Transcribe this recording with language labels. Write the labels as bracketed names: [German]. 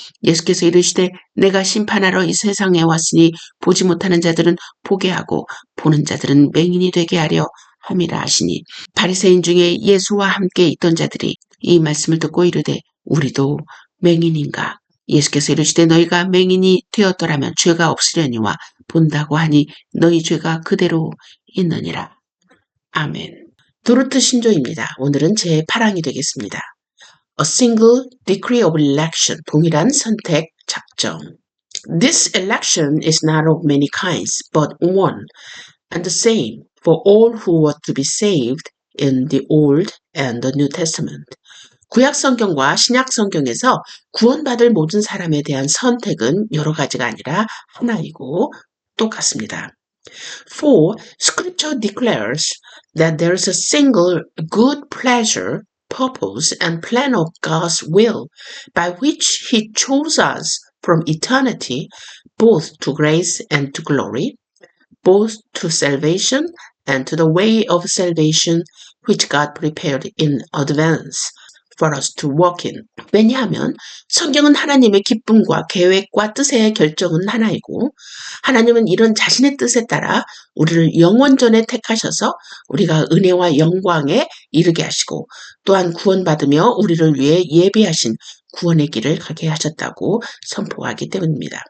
[Korean] 예수께서 이르시되 내가 심판하러 이 세상에 왔으니 보지 못하는 자들은 보게 하고 보는 자들은 맹인이 되게 하려 함이라 하시니 바리새인 중에 예수와 함께 있던 자들이 이 말씀을 듣고 이르되 우리도 맹인인가. 예수께서 이르시되 너희가 맹인이 되었더라면 죄가 없으려니와 본다고 하니 너희 죄가 그대로 있느니라. 아멘. 도르트 신조입니다. 오늘은 제 8항이 되겠습니다. [English] A single decree of election, [Korean] 동일한 선택 작정. [English] This election is not of many kinds, but one and the same for all who were to be saved in the Old and the New Testament. [Korean] 구약 성경과 신약 성경에서 구원받을 모든 사람에 대한 선택은 여러 가지가 아니라 하나이고 똑같습니다. [English] For Scripture declares that there is a single good pleasure, purpose, and plan of God's will by which He chose us from eternity, both to grace and to glory, both to salvation and to the way of salvation which God prepared in advance for us to walk in. [Korean] 왜냐하면 성경은 하나님의 기쁨과 계획과 뜻의 결정은 하나이고 하나님은 이런 자신의 뜻에 따라 우리를 영원전에 택하셔서 우리가 은혜와 영광에 이르게 하시고 또한 구원받으며 우리를 위해 예비하신 구원의 길을 가게 하셨다고 선포하기 때문입니다.